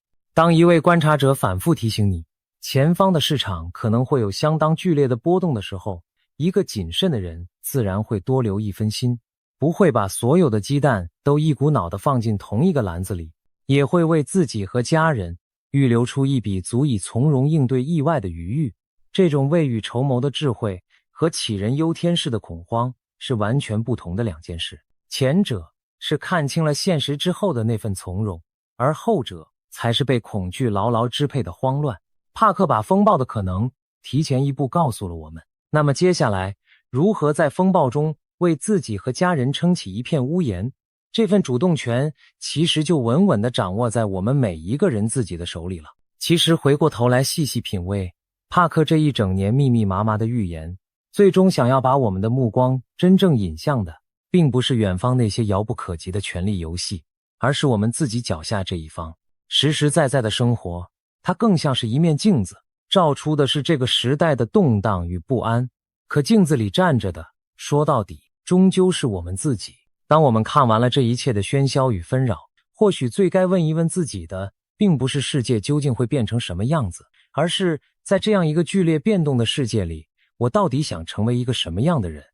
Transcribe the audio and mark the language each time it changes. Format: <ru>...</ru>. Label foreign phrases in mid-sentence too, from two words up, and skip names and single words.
<zh>當一位觀察者反覆提醒你，前方的市場可能會有相當劇烈的波動的時候，一個謹慎的人自然會多留一分心，不會把所有的雞蛋都一股腦地放進同一個籃子裡，也會為自己和家人預留出一筆足以從容應對意外的餘裕。這種未雨綢繆的智慧和杞人憂天式的恐慌是完全不同的兩件事。前者是看清了現實之後的那份從容，而後者才是被恐懼牢牢支配的慌亂。帕克把風暴的可能提前一步告訴了我們，那麼接下來如何在風暴中為自己和家人撐起一片屋檐，這份主動權其實就穩穩地掌握在我們每一個人自己的手裡了。其實回過頭來細細品味帕克這一整年密密麻麻的預言，最終想要把我們的目光真正引向的，並不是遠方那些遙不可及的權力遊戲，而是我們自己腳下這一方實實在在的生活。它更像是一面鏡子，照出的是這個時代的動盪與不安。可鏡子裡站着的，說到底，終究是我們自己。當我們看完了這一切的喧囂與紛擾，或許最該問一問自己的，並不是世界究竟會變成什麼樣子，而是在這樣一個劇烈變動的世界裡，我到底想成為一個什麼樣的人？</zh>